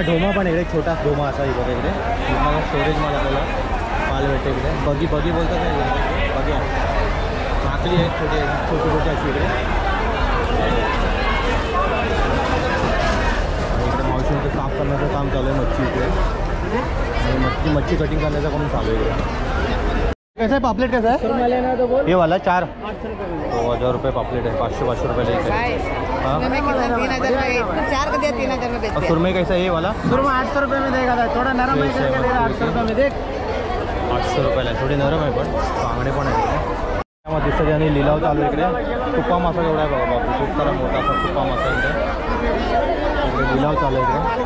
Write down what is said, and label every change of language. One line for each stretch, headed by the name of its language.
Marathi: ढोमा पण इकडे छोटा ढोमा असा बघा इकडे. मला स्टोरेज मला आपल्याला पाहायला भेटते इकडे. बगी बगी बोलतात नाही बगी आहे. माकली आहेत छोटे छोटे अशी इकडे. इकडे मावशींचं साफ करण्याचं काम चालू आहे मच्छी इकडे. आणि मच्छी कटिंग करण्याचं काम चालू आहे इकडे.
Hindi: कैसा है पापलेट कैसा है ये वाला 4 1000 रुपये पापलेट है. 500 रुपये लेके. हाँ 3,000 और सुरमई कैसा है ये वाला. सुरमा 800 रुपये में देगा. थोड़ा नरम है करके दे रहा 800 रुपये में. देख
Marathi: 800 रुपयाला आहे. थोडी नरम आहे पण बांगडे पण आहेत. त्यामध्ये दिसत आणि लिलाव चालू आहे इकडे. कुप्पा मासा एवढा आहे बघा बापू. खूप सारा मोठा असा कुप्पा मासा इकडे लिलाव चालू आहे इकडे.